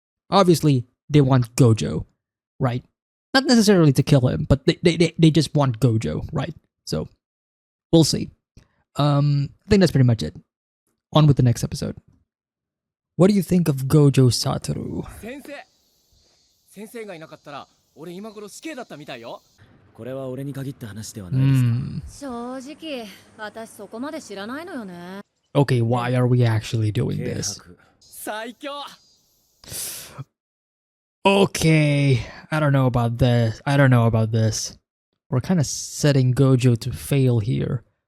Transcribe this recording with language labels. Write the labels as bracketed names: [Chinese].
[English] Obviously they want Gojo, right? Not necessarily to kill him, but they just want Gojo, right? So we'll see. I think that's pretty much it. On with the next episode. What do you think of Gojo Satoru? [Japanese] 先生がいなかったら俺今頃死刑だったみたいよ。これは俺に限った話ではないですか。正直、私そこまで知らないのよね。 [English] Okay, why are we actually doing this? [Japanese] 最強。 [English] Okay, I don't know about this. We're kind of setting Gojo to fail here.